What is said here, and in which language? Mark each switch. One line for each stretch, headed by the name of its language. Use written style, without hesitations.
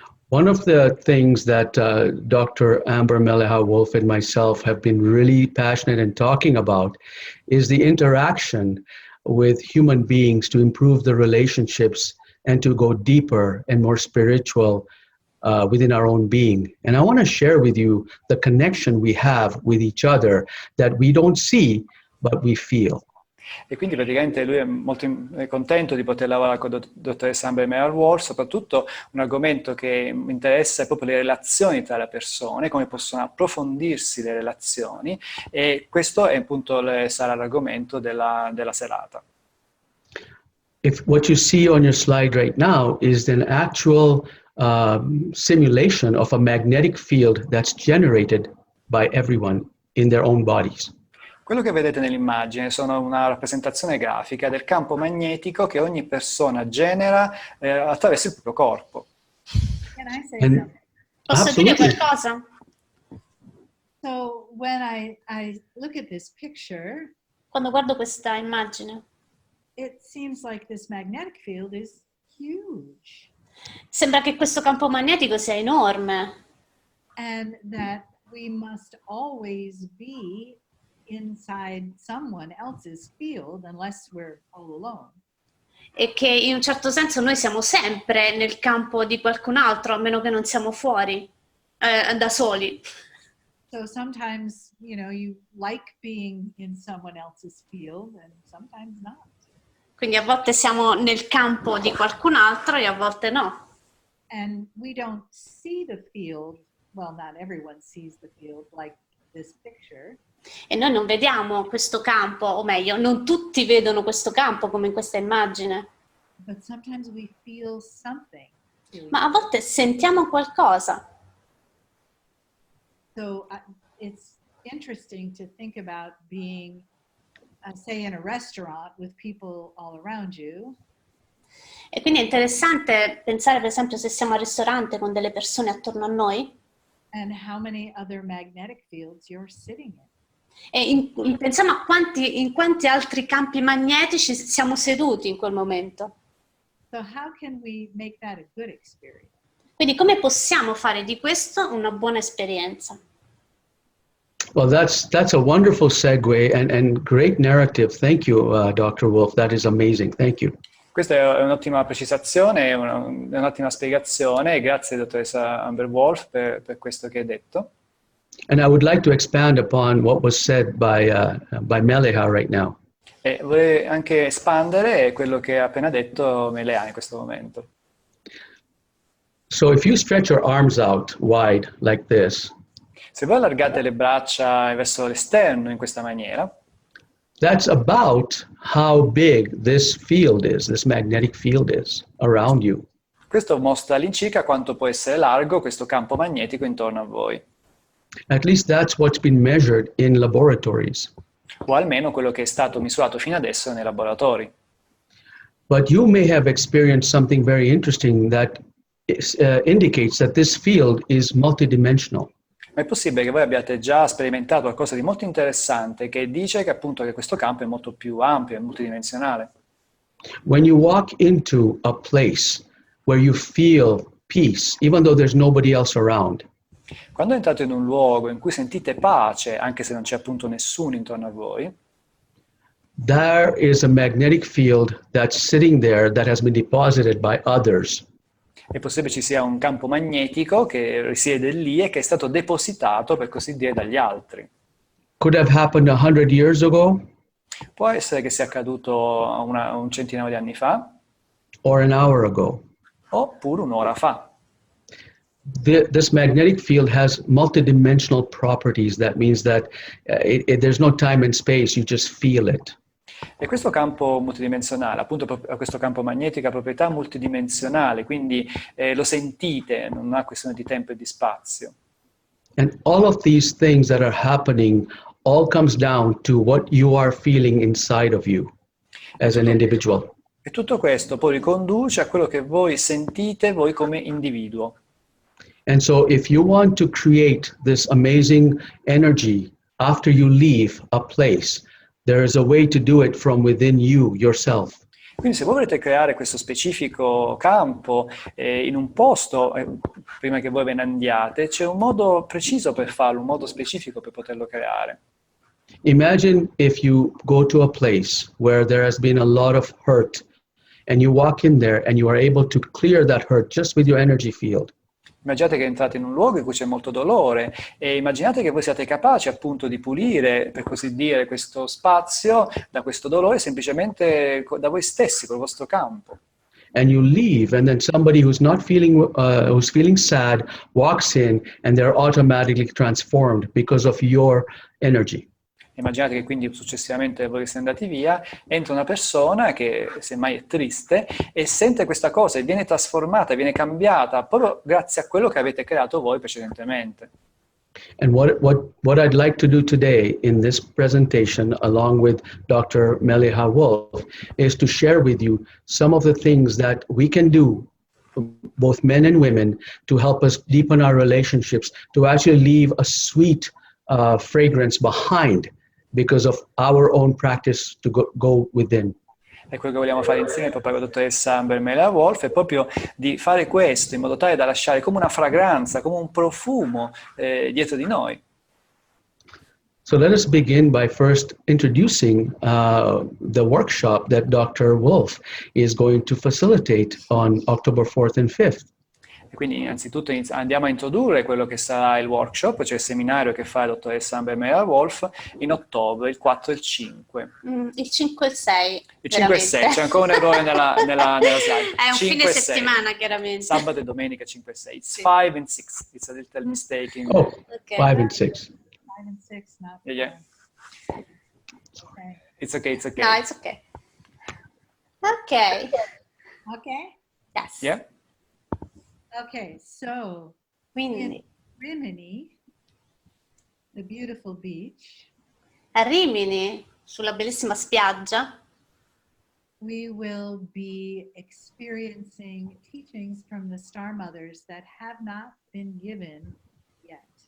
English: One of the things that Dr. Amber Mele'ha Wolf and myself have been really passionate in talking about is the interaction with human beings to improve the relationships and to go deeper and more spiritual within our own being. And I want to share with you the connection we have with each other that we don't see, but we feel.
Italian: E quindi praticamente lui è molto contento di poter lavorare con la dottoressa Amber Mele'ha Wolf, soprattutto un argomento che mi interessa è proprio le relazioni tra le persone, come possono approfondirsi le relazioni, e questo è appunto sarà l'argomento della serata.
English: If what you see on your slide right now is an actual simulation of a magnetic field that's generated by everyone in their own bodies.
Italian: Quello che vedete nell'immagine sono una rappresentazione grafica del campo magnetico che ogni persona genera attraverso il proprio corpo.
English: Can I say And- something?
Italian: Posso dire
English: Absolutely.
Italian: qualcosa?
English: So when I look at this picture,
Italian: Quando guardo questa immagine,
English: it seems like this magnetic field is huge
Italian: sembra che questo campo magnetico sia enorme
English: and that we must always be inside someone else's field unless we're all alone.
Italian: e che in un certo senso noi siamo sempre nel campo di qualcun altro, a meno che non siamo fuori, da soli.
English: So sometimes, you like being in someone else's field and sometimes not.
Italian: Quindi a volte siamo nel campo di qualcun altro e a volte no.
English: And we don't see the field, well, not everyone sees the field like this picture,
Italian: E noi non vediamo questo campo, o meglio, non tutti vedono questo campo come in questa immagine,
English: but sometimes we feel something.
Italian: ma a volte sentiamo qualcosa.
English: So it's interesting to think about being, say, in a restaurant with people all around you,
Italian: E quindi è interessante pensare, per esempio, se siamo al ristorante con delle persone attorno a noi
English: and how many other magnetic fields you're sitting in.
Italian: e pensiamo a in quanti altri campi magnetici siamo seduti in quel momento.
English: So how can we make that a good experience?
Italian: Quindi come possiamo fare di questo una buona esperienza?
English: Well, that's a wonderful segue and great narrative. Thank you, Dr. Wolf. That is amazing. Thank you.
Italian: Questa è un'ottima precisazione, è un'ottima spiegazione, grazie dottoressa Amber Wolf per questo che hai detto.
English: And I would like to expand upon what was said by Mele'ha right now.
Italian: E vorrei anche espandere quello che ha appena detto Mele'ha in questo momento.
English: So if you stretch your arms out wide like this,
Italian: Se voi allargate le braccia verso l'esterno in questa maniera,
English: that's about how big this field is, this magnetic field is around you.
Italian: questo mostra all'incirca quanto può essere largo questo campo magnetico intorno a voi,
English: At least that's what's been measured in laboratories.
Italian: o almeno quello che è stato misurato fino adesso nei laboratori.
English: But you may have experienced something very interesting that indicates that this field is multidimensional.
Italian: Ma è possibile che voi abbiate già sperimentato qualcosa di molto interessante che dice che appunto che questo campo è molto più ampio e multidimensionale.
English: When you walk into a place where you feel peace, even though there's nobody else around,
Italian: Quando entrate in un luogo in cui sentite pace, anche se non c'è appunto nessuno intorno a voi,
English: there is a magnetic field that's sitting there that has been deposited by others.
Italian: è possibile ci sia un campo magnetico che risiede lì e che è stato depositato, per così dire, dagli altri.
English: Could have happened 100 years ago
Italian: Può essere che sia accaduto un centinaio di anni fa,
English: or an hour ago.
Italian: oppure un'ora fa.
English: This magnetic field has multidimensional properties. That means that there's no time and space, you just feel it.
Italian: E questo campo multidimensionale, appunto questo campo magnetico ha proprietà multidimensionali, quindi lo sentite, non ha questione di tempo e di spazio.
English: And all of these things that are happening all comes down to what you are feeling inside of you as an individual.
Italian: E tutto questo poi riconduce a quello che voi sentite voi come individuo.
English: And so if you want to create this amazing energy after you leave a place, there is a way to do it from within you, yourself.
Italian: Quindi se voi volete creare questo specifico campo in un posto, prima che voi ve ne andiate, c'è un modo preciso per farlo, un modo specifico per poterlo creare.
English: Imagine if you go to a place where there has been a lot of hurt and you walk in there and you are able to clear that hurt just with your energy field.
Italian: Immaginate che entrate in un luogo in cui c'è molto dolore e immaginate che voi siate capaci appunto di pulire, per così dire, questo spazio da questo dolore semplicemente da voi stessi, col vostro campo.
English: And you leave, and then somebody who's not feeling, who's feeling sad walks in and they're automatically transformed because of your energy.
Italian: Immaginate che quindi successivamente voi siete andati via, entra una persona che semmai è triste e sente questa cosa e viene trasformata, viene cambiata proprio grazie a quello che avete creato voi precedentemente.
English: And what I'd like to do today in this presentation, along with Dr. Mele'ha Wolf, is to share with you some of the things that we can do, both men and women, to help us deepen our relationships, to actually leave a sweet fragrance behind because of our own practice to go within.
Italian: E quello che vogliamo fare insieme proprio con la dottoressa Amber Mele'ha Wolf è proprio di fare questo in modo tale da lasciare come una fragranza, come un profumo dietro di noi.
English: So let us begin by first introducing the workshop that Dr. Wolf is going to facilitate on October 4th and 5th.
Italian: E quindi innanzitutto andiamo a introdurre quello che sarà il workshop, cioè il seminario che fa la dottoressa Amber Mele'ha Wolf in ottobre, il 4 e il 5. Il 5 e il 6. Il 5 e 6, c'è ancora un errore nella slide. È un 5 fine e settimana, 6. chiaramente. Sabato e domenica 5 e 6.
English: It's
Italian: Sì.
English: 5 and 6. It's a little mistake. Oh, Okay. 5 and 6. 5 and 6, not Yeah. 5. Okay. It's okay, it's okay. No, it's okay. Okay. Okay. Yes. Yeah? Okay. So
Italian: Quindi
English: in Rimini, the beautiful beach,
Italian: a Rimini, sulla bellissima spiaggia,
English: we will be experiencing teachings from the Star Mothers that have not been given yet.